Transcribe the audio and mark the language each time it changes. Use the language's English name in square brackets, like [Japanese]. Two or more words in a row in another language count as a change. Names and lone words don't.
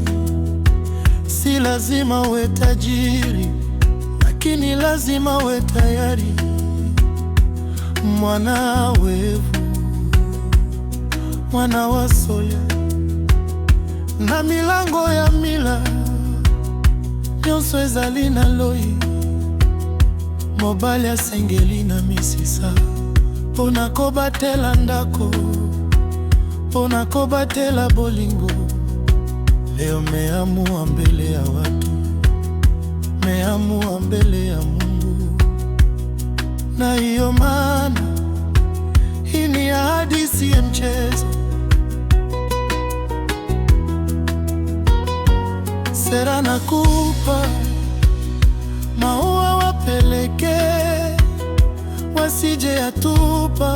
[Swahili] Si lazima uwe tajiri, lakini lazima uwe tayari. [Lingala] Mwana wevu, mwana wa Sole, na milango ya mila nyonso ezali na loi. Mobali asengeli na misisa mpona kobatela ndako, mpona kobatela bolingo. [Swahili] Leo meamua mbele ya watu, meamua mbele ya Mungu. Na hiyo maana hii ni ahadi, si mchezo. Sera nakupa maua, wapeleke wasije yatupa.